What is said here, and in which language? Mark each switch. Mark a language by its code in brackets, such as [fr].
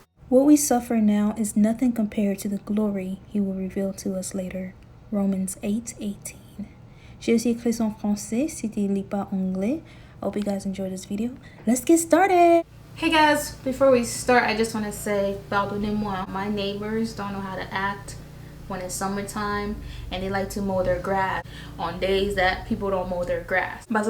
[en] What we suffer now is nothing compared to the glory he will reveal to us later. Romans 8:18. [fr] J'ai aussi écrit en français si tu lis pas anglais. [en] I hope you guys enjoyed this video. Let's get started! Hey guys, before we start, I just want to say, [fr] pardonnez-moi. [en] My neighbors don't know how to act when it's summertime and they like to mow their grass on days that people don't mow their grass.